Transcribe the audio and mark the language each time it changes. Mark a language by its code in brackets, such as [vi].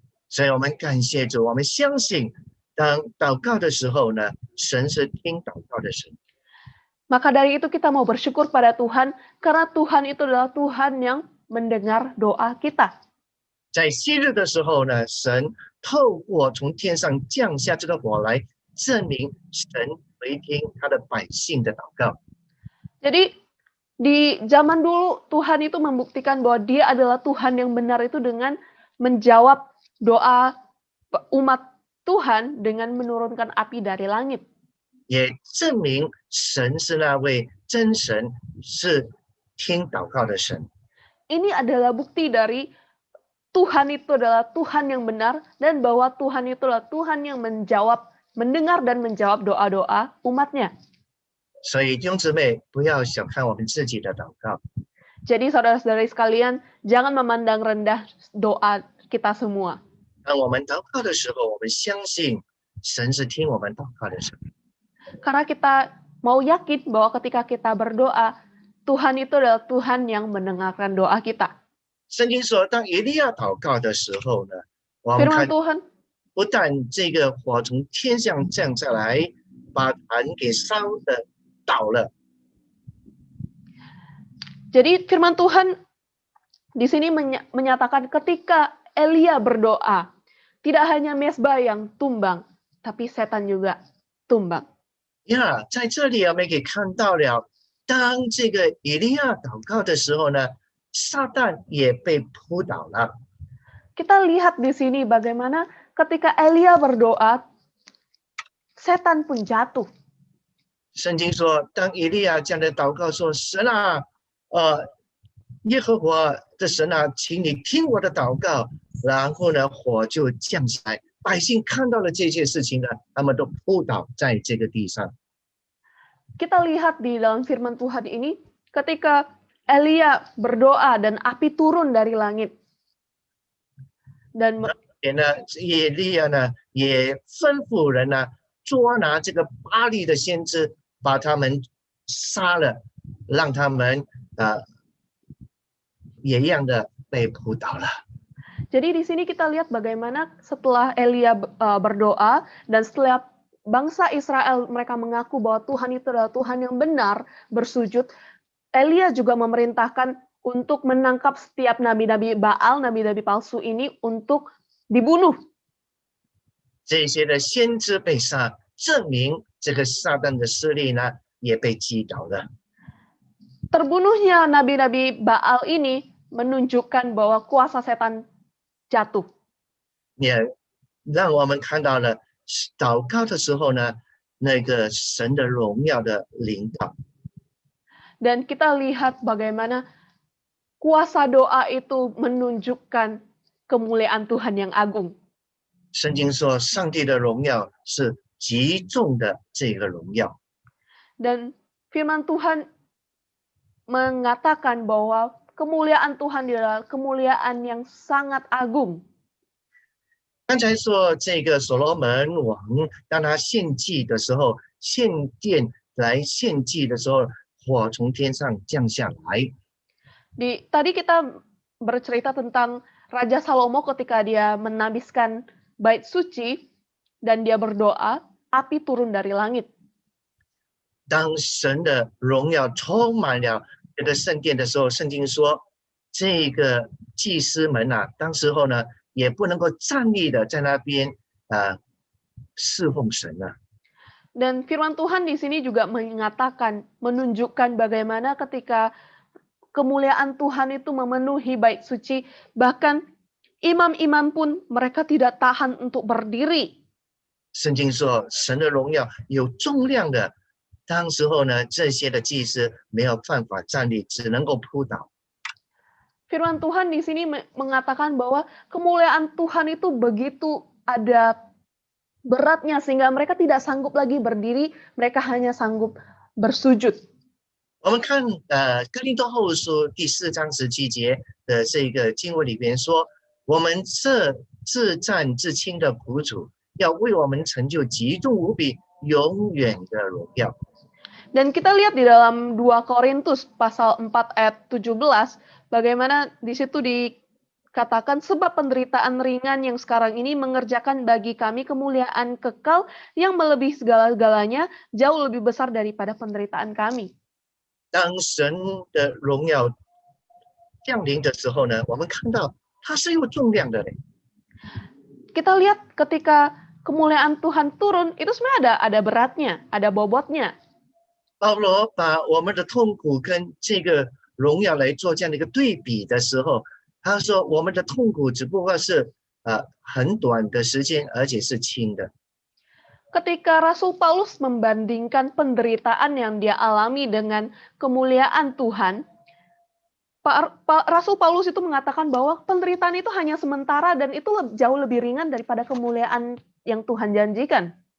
[zh] 所以我们感谢主，我们相信，当祷告的时候呢，神是听祷告的神。 [id] Maka dari itu kita mau bersyukur pada Tuhan, karena Tuhan itu adalah Tuhan yang mendengar doa kita. [zh] 在昔日的时候呢，神透过从天上降下这个火来，证明神回听他的百姓的祷告。 [id] Jadi di zaman dulu Tuhan itu membuktikan bahwa Dia adalah Tuhan yang benar itu dengan menjawab doa umat Tuhan dengan menurunkan api dari langit. [zh] 也证明神是那位真神，是听祷告的神。 [id] Ini adalah bukti dari Tuhan itu adalah Tuhan yang benar dan bahwa Tuhan itu adalah Tuhan yang menjawab mendengar dan menjawab doa-doa umatnya. [zh] 所以弟兄姊妹不要小看我们自己的祷告， [id] Jadi saudara-saudari sekalian, jangan memandang rendah doa kita semua. [zh] 当我们祷告的时候，我们相信神是听我们祷告的神。 [id] Karena kita mau yakin bahwa ketika kita berdoa, Tuhan itu adalah Tuhan yang mendengarkan doa kita. [zh] 圣经说，当以利亚祷告的时候呢，我们 [id] Firman [zh] 看 [id] Tuhan, [zh] 不但这个火从天上降下来，把坛给烧的倒了， [id] jadi firman Tuhan di sini menyatakan ketika Elia berdoa, tidak hanya mesbah yang tumbang, tapi setan juga tumbang. [zh] 呀，在这里我们可以看到了，当这个以利亚祷告的时候呢，撒旦也被扑倒了。 [id] Kita lihat di sini bagaimana ketika Elia berdoa, setan pun jatuh. [zh] 圣经说，当以利亚这样的祷告说：“神啊，耶和华的神啊，请你听我的祷告。” 然后呢，火就降下来，百姓看到了这些事情呢，他们都扑倒在这个地上。 [id] Kita lihat di dalam firman Tuhan ini, ketika Elia berdoa dan api turun dari langit. Dan [zh] 也呢，以利亚呢也吩咐人呢捉拿这个巴力的先知，把他们杀了，让他们也一样的被扑倒了。 [id] jadi di sini kita lihat bagaimana setelah Elia berdoa dan setelah bangsa Israel mereka mengaku bahwa Tuhan itu adalah Tuhan yang benar bersujud, Elia juga memerintahkan untuk menangkap setiap nabi-nabi Baal, nabi-nabi palsu ini untuk dibunuh. [zh] 这些的先知被杀，证明这个撒旦的势力呢也被击倒了。 [id] Terbunuhnya nabi-nabi Baal ini menunjukkan bahwa kuasa setan jatuh. [zh] 也让我们看到了祷告的时候呢，那个神的荣耀的领导。 [id] Dan kita lihat bagaimana kuasa doa itu menunjukkan kemuliaan Tuhan yang agung. [zh] 圣经说，上帝的荣耀是极重的这个荣耀。 [id] Dan firman Tuhan mengatakan bahwa kemuliaan Tuhan adalah kemuliaan yang sangat agung. [zh] 刚才说这个所罗门王，当他献祭的时候，献殿来献祭的时候，火从天上降下来。 [id] Tadi kita bercerita tentang Raja Salomo ketika dia menabiskan bait suci dan dia berdoa, api turun dari langit. [zh] 当神的荣耀充满了这个圣殿的时候，圣经说，这个祭司们啊，当时候呢也不能够站立的在那边侍奉神啊。 [id] Dan firman Tuhan di sini juga mengatakan, menunjukkan bagaimana ketika kemuliaan Tuhan itu memenuhi bait suci, bahkan imam-imam pun mereka tidak tahan untuk berdiri. [zh] 圣经说，神的荣耀有重量的，当时候呢，这些的祭司没有办法站立，只能够扑倒。 [id] Firman Tuhan di sini mengatakan bahwa kemuliaan Tuhan itu begitu ada beratnya sehingga mereka tidak sanggup lagi berdiri, mereka hanya sanggup bersujud. [zh] 我们看哥林多后书第4章17节的这个经文里边说，我们这自战自清的苦主，要为我们成就极重无比、永远的荣耀。 [id] Dan kita lihat di dalam 2 Korintus pasal 4 ayat 17, bagaimana di situ dikatakan sebab penderitaan ringan yang sekarang ini mengerjakan bagi kami kemuliaan kekal yang melebihi segala-galanya, jauh lebih besar daripada penderitaan kami. [zh] 当神的荣耀降临的时候呢，我们看到它是有重量的嘞。 [id] Kita lihat ketika kemuliaan Tuhan turun, itu sebenarnya ada beratnya, ada bobotnya. [zh] 保罗把我们的痛苦跟这个荣耀来做这样的一个对比的时候，他说我们的痛苦只不过是很短的时间，而且是轻的。 [id] Ketika Rasul Paulus membandingkan penderitaan yang dia alami dengan kemuliaan Tuhan, Rasul Paulus itu mengatakan bahwa penderitaan itu hanya sementara dan itu jauh lebih ringan daripada kemuliaan yang Tuhan janjikan.